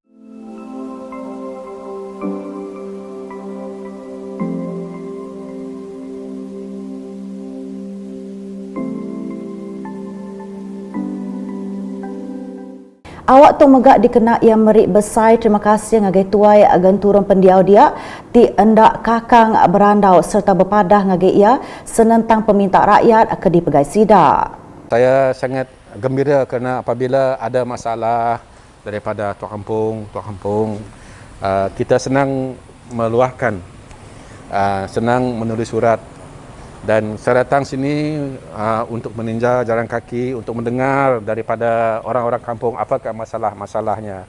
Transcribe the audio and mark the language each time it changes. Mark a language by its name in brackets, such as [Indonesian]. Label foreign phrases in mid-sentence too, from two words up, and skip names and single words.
[Iban] awak tu megak dikena ia merik besai terima kasih ngagai tuai agan turun pendiau dia ti endak kakang berandau serta berpadah ngagai ia senentang peminta rakyat ke di pegai sida. [Malay] Saya sangat gembira kerana apabila ada masalah daripada tuan kampung, kita senang meluahkan, senang menulis surat dan saya datang sini untuk meninjau jalan kaki, untuk mendengar daripada orang-orang kampung apakah masalah-masalahnya.